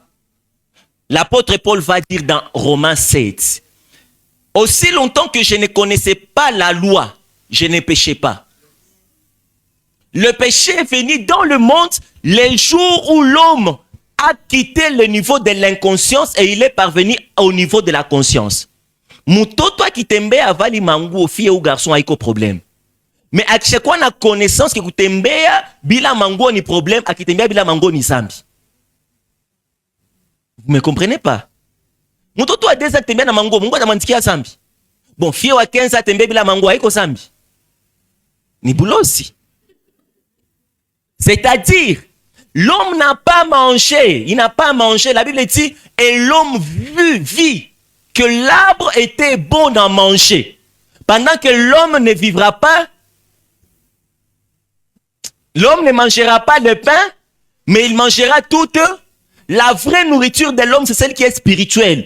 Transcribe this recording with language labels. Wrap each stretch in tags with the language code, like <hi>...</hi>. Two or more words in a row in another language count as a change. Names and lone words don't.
<fr>L'apôtre Paul va dire dans Romains 7, aussi longtemps que je ne connaissais pas la loi, je ne péchais pas. Le péché est venu dans le monde les jours où l'homme a quitté le niveau de l'inconscience et il est parvenu au niveau de la conscience.</fr> <sw>Mutoto akitembea avali manguo</sw> <fr>fille ou garçon</fr> <sw>haiko problème. Mais akishekwa na connaissance que kutembea bila manguo ni problème, akitembea bila manguo ni zambi.</sw> <fr>Vous me comprenez pas?</fr> <sw>Mutoto</sw> <fr>a déjà</fr> <sw>tembea na manguo, mungu atamandikia zambi. Bon, fille wa 15 a tembea bila manguo haiko zambi. Ni bulosi.</sw> <fr>C'est-à-dire, l'homme n'a pas mangé, il n'a pas mangé, la Bible dit, et l'homme vit que l'arbre était bon d'en manger. Pendant que l'homme ne vivra pas, l'homme ne mangera pas de pain, mais il mangera toute la vraie nourriture de l'homme, c'est celle qui est spirituelle.</fr>